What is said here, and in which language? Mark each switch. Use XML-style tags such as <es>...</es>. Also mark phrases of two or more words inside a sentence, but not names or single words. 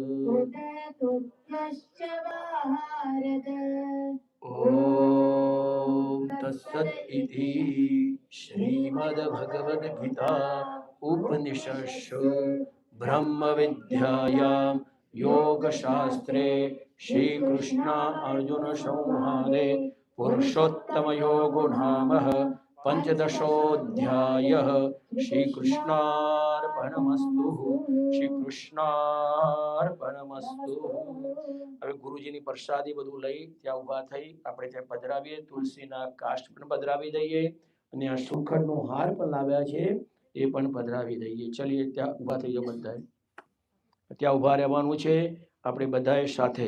<sa>ॐ तत्सत् इति श्रीमद्भगवद्गीता उपनिषत्सु ब्रह्मविद्यायां योगशास्त्रे श्रीकृष्ण अर्जुन संवादे पुरुषोत्तमयोगो नाम पंचदशोऽध्यायः। श्रीकृष्णार्पणमस्तु, શ્રીકૃષ્ણાર્પણમસ્તુ.</sa> <gu>હવે ગુરુજીની પ્રસાદી બધું લઈ ત્યાં ઊભા થઈ આપણે ત્યાં પધરાવીએ, તુલસીના કાષ્ટ પણ પધરાવી દઈએ અને આ શ્રીખંડનો હાર પણ લાવ્યા છે એ પણ પધરાવી દઈએ. ચલીએ ત્યાં ઊભા થઈ જાઓ બધાએ. ત્યાં ઊભા રહેવાનું છે આપણે બધાએ સાથે.</gu>